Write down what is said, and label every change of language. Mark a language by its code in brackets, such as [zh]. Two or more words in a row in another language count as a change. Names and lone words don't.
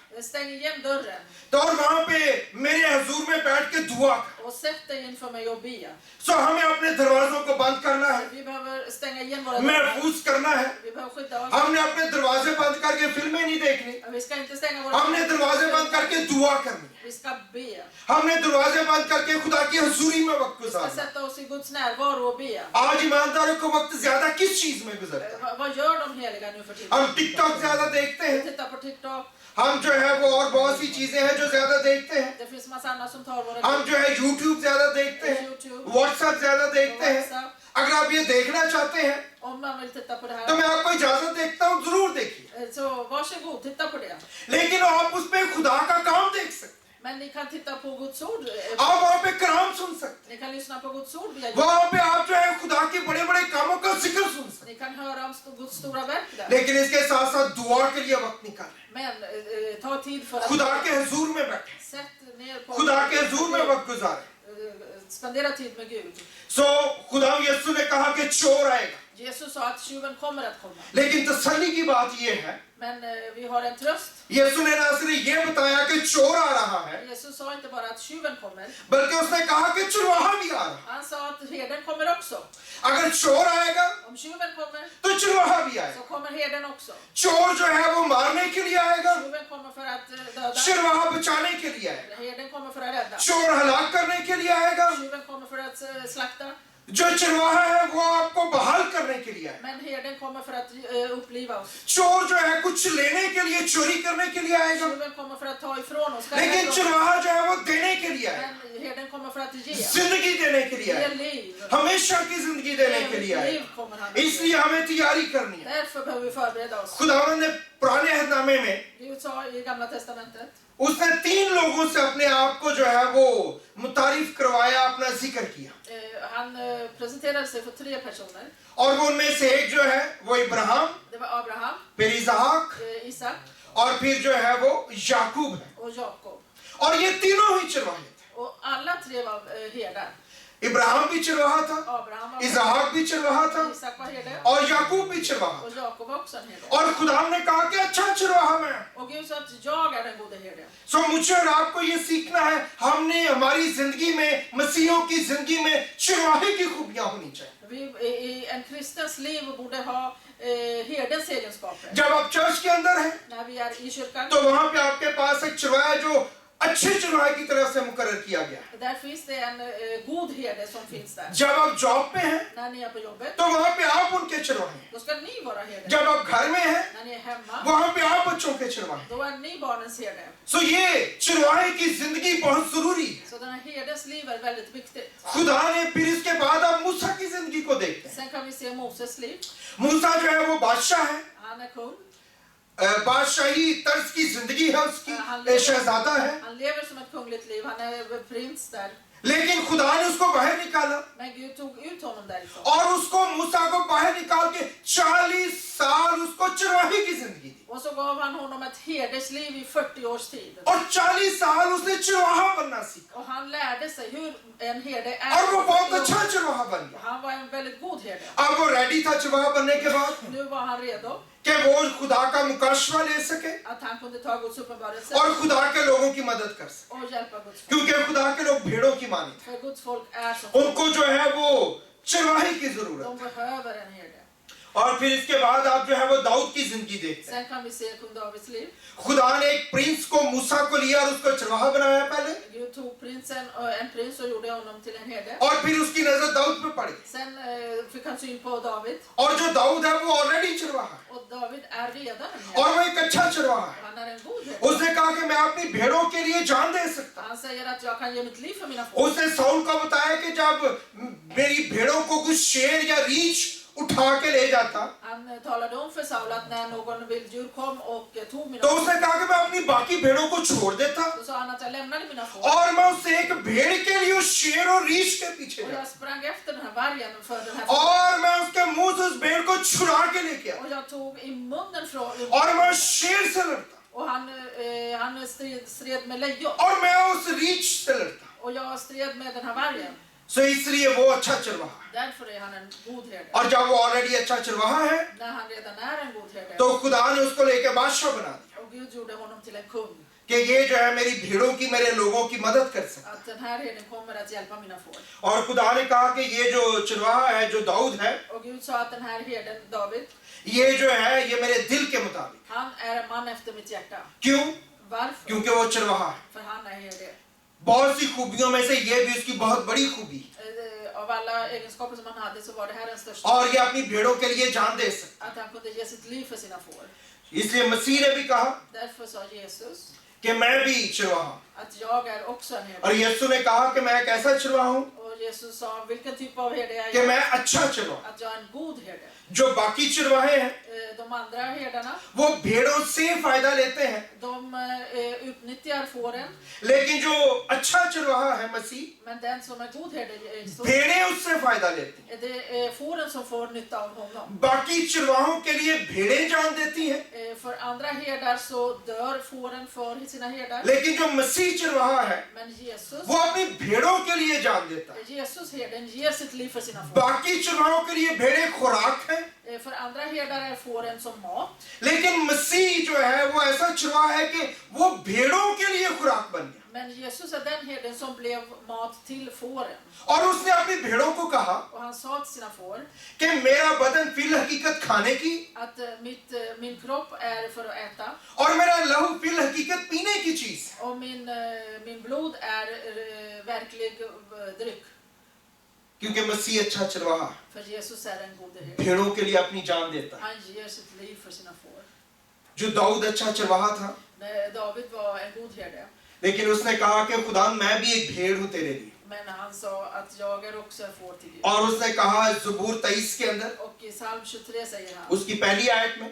[sv] stäng igen dörren [hi] तो और वहां पे मेरे हजूर में बैठ के दुआ कर। [sv] och sätt dig inför mig och be. [hi] सो हमें अपने दरवाजों को बंद करना है, [sv] Vi behöver stänga igen våra dörrar. [hi] महफूज करना है। [sv] Vi behöver skydda oss. [hi] हमने अपने दरवाजे बंद करके फिल्में नहीं देखनी, [sv] Vi ska inte stänga våra [hi] हमने दरवाजे बंद करके दुआ करनी, [sv] Vi ska be. [hi] हमने दरवाजे बंद करके खुदा की हजूरी में वक्त [sv] Vi ska [hi] गुजारना। [sv] sätta oss i Guds närvaro och be. [hi] आज ईमानदारों को वक्त ज्यादा किस चीज में गुजरता है? [sv] Vad gör de heliga nu för tiden? [hi] हम टिकटॉक ज्यादा देखते [sv] Vi [hi] हैं, [sv] tittar på TikTok. [hi] हम जो है वो और बहुत सी चीजें हैं जो ज्यादा देखते हैं, [sv] Det finns massa andra som tar våra [hi] हम जो है यूट्यूब ज्यादा देखते हैं, [sv] YouTube, [hi] व्हाट्सएप ज्यादा देखते हैं। [sv] WhatsApp. [hi] अगर आप ये देखना चाहते हैं [sv] Om man vill titta på det [hi] तो [sv] här, [hi] मैं आपको इजाजत देखता हूँ, जरूर देखिए, [sv] så varsågod, titta på det. [hi] लेकिन आप उसमें खुदा का काम देख सकते [sv] Men ni kan titta på Guds ord. [hi] हैं, आप वहाँ पे कलाम सुन सकते [sv] Ni kan lyssna på Guds ord via [hi] हैं, [sv] YouTube. [hi] वहाँ पे आप जो है खुदा के बड़े बड़े कामों का जिक्र सुन सकते [sv] Ni kan höra om Guds stora verk [hi] हैं, [sv] där. [hi] लेकिन इसके साथ साथ दुआ के लिए वक्त निकालें, [sv] Men ta tid för att [hi] खुदा के हुजूर में बैठे, [sv] sätt ner på [hi] खुदा के हुजूर में वक्त गुजारें। [sv] spendera tid med Gud. [hi] सो खुदा यीशु ने कहा कि चोर आएगा, [sv] Jesus sa att tjuven kommer att komma. [hi] लेकिन तसल्ली की बात यह है, [sv] Men vi har en tröst. [hi] यीशु ने ना सिर्फ ये बताया कि चोर आ रहा है, [sv] Jesus sa inte bara att tjuven kommer. [hi] बल्कि उसने कहा कि चरवाहा भी आ रहा है। [sv] Han sa att herden kommer också. [hi] अगर चोर आएगा [sv] Om tjuven kommer [hi] तो चरवाहा भी आएगा। [sv] så kommer herden också. [hi] चोर जो है वो मारने के लिए आएगा, [sv] Tjuven kommer för att döda. [hi] चरवाहा बचाने के लिए आएगा। [sv] Herden kommer för att rädda. [hi] चोर हलाक करने के लिए आएगा, [sv] Tjuven kommer för att slakta. [hi] जो चरवाहा है वो आपको बहाल करने के लिए आएगा। [sv] Men herden kommer för att uppliva oss. [hi] चोर जो है कुछ लेने के लिए, चोरी करने के लिए आएगा, [sv] Tjuven kommer för att ta ifrån oss. [hi] लेकिन चरवाहा जो है वो देने के लिए आएगा, [sv] Men herden kommer för att ge. [hi] जिंदगी देने के लिए [sv] Ge [hi] आएगा, [sv] liv. [hi] हमेशा की जिंदगी देने के लिए [sv] Liv [hi] आएगा। [sv] kommer han. [hi] इसलिए हमें तैयारी करनी है। [sv] Därför behöver vi förbereda oss. [hi] खुदावंद ने पुराने अहदनामे में [sv] Gud sa i Gamla testamentet. [hi] उसने 3 लोगों से अपने आप को जो है वो मुतारिफ करवाया, अपना जिक्र किया, [sv] Han presenterade sig för 3 personer. [hi] और वो उनमें से एक जो है वो इब्राहिम, [sv] Det var Abraham, [hi] फिर इसहाक [sv] Isak [hi] और फिर जो है वो याकूब है, [sv] och Jakob. [hi] और ये तीनों ही चरवाहे थे। [sv] Och alla 3 var herdar. [hi] इब्राहिम भी चरवाहा था, [sv] Abraham var [hi] इसहाक भी चरवाहा था [sv] Isak var herde [hi] और याकूब भी चरवाहा [sv] och [hi] था। [sv] Jakob var också en herde. [hi] और खुदा ने कहा कि अच्छा चरवाहा मैं। [sv] Och Gud sa att jag är den gode herden. [hi] सो मुझे और आपको ये सीखना है, हमने हमारी जिंदगी में, मसीहों की जिंदगी में चरवाहे की खूबियां होनी चाहिए। [sv] Vi, I en kristens liv borde ha herdens egenskaper. [hi] जब आप चर्च के अंदर हैं [sv] När vi är i kyrkan, [hi] तो वहां पे आपके पास एक चरवाहा है जो अच्छे चरवाहे की तरफ से मुकर्रर किया गया है। [sv] där finns det en god herde som finns där. [hi] जब आप जॉब पे हैं [sv] När ni är på jobbet, [hi] तो वहां पे आप उनके चरवाहे हैं। [sv] då ska ni vara herden. [hi] जब आप घर में हैं [sv] När ni är hemma, [hi] वहां पे आप बच्चों के चरवाहे हैं। [sv] då är ni barnens herde. [hi] सो ये चरवाहे की जिंदगी बहुत जरूरी है। [sv] Så den här herdens liv är väldigt viktigt. [hi] खुदा ने फिर इसके बाद आप मूसा की जिंदगी को देखते हैं। [sv] Sen kan vi se Moses liv. [hi] मूसा जो है वो बादशाह है, [sv] Han är kung. [hi] बादशाही तर्ज की जिंदगी है उसकी, शहजादा है, [sv] Han lever som ett kungligt liv. Han är prins där. [hi] लेकिन खुदा ने उसको बाहर निकाला [sv] Men Gud tog ut honom därifrån. [hi] और उसको मूसा को बाहर निकाल के 40 साल उसको चरवाहे की जिंदगी दी, [sv] Och så gav han honom ett herdesliv i 40 års tid. [hi] और 40 साल उसने चरवाहा बनना सीखा [sv] Och han lärde sig hur en herde är. [hi] और वो बहुत अच्छा चरवाहा बन गया। [sv] Han var en väldigt god herde. [hi] अब वो रेडी था चरवाहा बनने के बाद [sv] Nu var han redo [hi] कि वो खुदा का मुकाशवा ले सके [sv] att han kunde ta Guds uppenbarelse [hi] और खुदा के लोगों की मदद कर सके, [sv] och hjälpa Guds folk. [hi] क्योंकि खुदा के लोग भेड़ों की मानी थे। [sv] För Guds folk är som [hi] उनको जो है वो चरवाहे की जरूरत [sv] de [hi] है। [sv] behöver en herde. [hi] और फिर इसके बाद आप जो है वो दाऊद की जिंदगी देखते हैं। [sv] Sen kan vi se kung Davids liv. [hi] खुदा ने एक प्रिंस को मूसा को लिया और उसको चरवाहा बनाया पहले, [sv] Gud tog en prins och gjorde honom till en herde. [hi] और फिर उसकी नजर दाऊद पे पड़ी, [sv] Sen fick han syn på David. [hi] और जो दाऊद है वो ऑलरेडी चरवाहा है [sv] Och David är redan en [hi] और [sv] herde. [hi] वो एक अच्छा चरवाहा है। [sv] Han är en god herde. [hi] उसने कहा कि मैं अपनी भेड़ों के लिए जान दे सकता हूं। [sv] Han säger att jag kan ge mitt liv för mina folk. [hi] उसने साउल को बताया कि जब मेरी भेड़ों को कुछ शेर या रीछ उठा के ले जाता [sv] Han talade om för Saul att när någon vilddjur kom och tog mina [hi] तो [sv] får, [hi] उसने कहा कि मैं अपनी बाकी भेड़ों को छोड़ देता [sv] så sa han att jag lämnade mina får. [hi] और मैं उससे एक भेड़ के लिए उस शेर और रीछ के पीछे [sv] Och [hi] जाता [sv] jag sprang efter den här vargen för den här [hi] और मैं उसके मुंह से उस भेड़ को छुड़ा के लेके आया [sv] och jag tog i munnen från [hi] और मैं उस शेर से लड़ता [sv] och han stred med lejon [hi] और मैं उस रीछ से लड़ता। [sv] och jag stred med den här vargen. [hi] सो इसलिए वो अच्छा चरवाहा है। [sv] Därför är han en god herde. [hi] और जब वो ऑलरेडी अच्छा चरवाहा है [sv] När han redan är en god herde [hi] तो खुदा ने उसको लेके बादशाह बना दिया [sv] och Gud gjorde honom till en kung. [hi] कि ये जो है मेरी भेड़ों की, मेरे लोगों की मदद कर सकता। [sv] Att den här herden kommer att hjälpa mina får. [hi] और खुदा ने कहा कि ये जो चरवाहा है, जो दाऊद है, [sv] Och Gud sa att den här herden David, [hi] ये जो है ये मेरे दिल के मुताबिक। [sv] han är en man efter mitt hjärta. [hi] क्यों? [sv] Varför? [hi] क्योंकि वो चरवाहा है। [sv] För han är herde. [hi] बहुत सी खूबियों में से ये भी उसकी बहुत बड़ी खूबी, [sv] Av alla egenskaper som han hade så var det här den största. [hi] और ये अपनी भेड़ों के लिए जान दे सकता। [sv] Att han kunde ge sitt liv för sina får. [hi] इसलिए मसीह ने भी कहा [sv] Därför sa Jesus [hi] कि मैं भी चरवाहा हूं। [sv] att jag är också en [hi] और [sv] herde. [hi] यीशु ने कहा कि मैं एक ऐसा चरवाहा हूं [sv] Och Och Jesus sa, vilken typ av herde är [hi] कि [sv] jag? [hi] मैं अच्छा चरवाहा, [sv] Att jag är en god herde. [hi] जो बाकी चरवाहे हैं [sv] De andra herdarna, [hi] वो भेड़ों से फायदा लेते हैं, [sv] de utnyttjar fåren. [hi] लेकिन जो अच्छा चरवाहा है मसीह, [sv] Men den som är god herde, Jesus, [hi] भेड़ें उससे फायदा लेती हैं। [sv] det är fåren som får nytta av honom. [hi] बाकी चरवाहों के लिए भेड़ें जान देती हैं, [sv] För andra herdar så dör fåren för sina herdar. [hi] लेकिन जो मसीह चरवाहा है [sv] Men Jesus, [hi] वो अपनी भेड़ों के लिए जान देता है। [sv] Jesus herden ger sitt liv för sina får. [hi] बाकी चरवाहों के लिए भेड़ें खुराक है, [sv] För andra herdar är fåren som mat. [hi] लेकिन मसीह जो है वो ऐसा चरवाहा है कि वो भेड़ों के लिए खुराक बन गया। [sv] Men Jesus är den herden som blev mat till fåren. [hi] और उसने अपनी भेड़ों को कहा [sv] Och han sa till sina får [hi] कि मेरा बदन फिल हकीकत खाने की [sv] att min kropp är för att äta [hi] और मेरा लहू फिल हकीकत पीने की चीज है। [sv] och min blod är verklig dryck. [hi] क्योंकि मसीह अच्छा चरवाहा [sv] För Jesus är en god herde. [hi] भेड़ों के लिए अपनी जान देता है। [sv] Han ger sitt liv för sina får. [hi] जो दाऊद अच्छा चरवाहा था, [sv] David var en god herde. [hi] लेकिन उसने कहा कि खुदा मैं भी एक भेड़ हूँ तेरे लिए। [sv] Men han sa att jag är också en får till Gud. [hi] और उसने कहा ज़बूर 23 के अंदर [sv] Och i psalm 23 säger han [hi] उसकी पहली आयत में